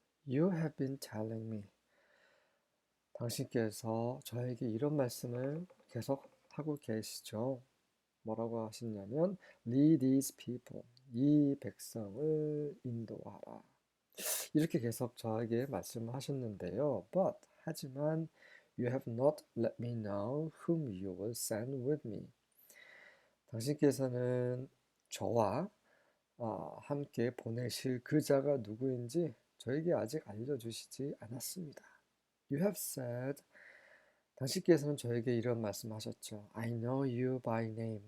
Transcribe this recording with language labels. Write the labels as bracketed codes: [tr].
[en] You have been telling me, [ko] 당신께서 저에게 이런 말씀을 계속 하고 계시죠. 뭐라고 하시냐면 [en] Lead these people, [ko] 이 백성을 인도하라. 이렇게 계속 저에게 말씀을 하셨는데요. [en] But, [ko] 하지만 [en] You have not let me know whom you will send with me. [ko] 당신께서는 저와 함께 보내실 그 자가 누구인지 저에게 아직 알려주시지 않았습니다. [en] You have said, [ko] 당신께서는 저에게 이런 말씀하셨죠. [en] I know you by name.